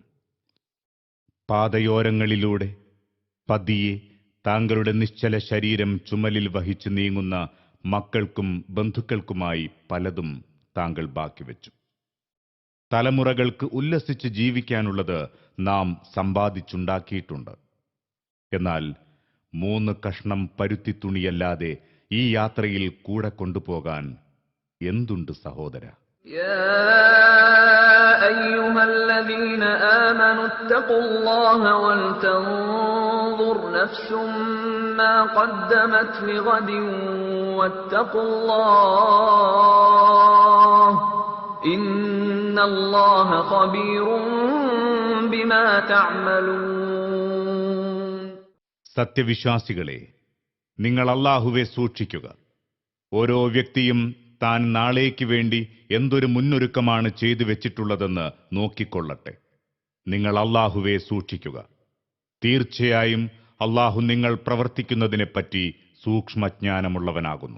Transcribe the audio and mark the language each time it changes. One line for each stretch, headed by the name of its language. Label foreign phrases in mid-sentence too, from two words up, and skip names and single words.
Malayalam: പാതയോരങ്ങളിലൂടെ പതിയെ താങ്കളുടെ നിശ്ചല ശരീരം ചുമലിൽ വഹിച്ച് നീങ്ങുന്ന മക്കൾക്കും ബന്ധുക്കൾക്കുമായി പലതും താങ്കൾ ബാക്കി വെച്ചു. തലമുറകൾക്ക് ഉല്ലസിച്ച് ജീവിക്കാനുള്ളത് നാം സമ്പാദിച്ചുണ്ടാക്കിയിട്ടുണ്ട്. എന്നാൽ 3 കഷ്ണം പരുത്തി തുണിയല്ലാതെ ഈ യാത്രയിൽ കൂടെ കൊണ്ടുപോകാൻ എന്തുണ്ട് സഹോദര?
Arabic: أيها الذين آمنوا اتقوا الله ولتنظر نفس ما قدمت لغد واتقوا الله إن الله خبير بما تعملون.
Malayalam: സത്യവിശ്വാസികളെ, നിങ്ങൾ അല്ലാഹുവെ സൂക്ഷിക്കുക. ഓരോ വ്യക്തിയും താൻ നാളേക്ക് വേണ്ടി എന്തൊരു മുന്നൊരുക്കമാണ് ചെയ്തു വെച്ചിട്ടുള്ളതെന്ന് നോക്കിക്കൊള്ളട്ടെ. നിങ്ങൾ അല്ലാഹുവെ സൂക്ഷിക്കുക. തീർച്ചയായും അല്ലാഹു നിങ്ങൾ പ്രവർത്തിക്കുന്നതിനെപ്പറ്റി സൂക്ഷ്മജ്ഞാനമുള്ളവനാകുന്നു.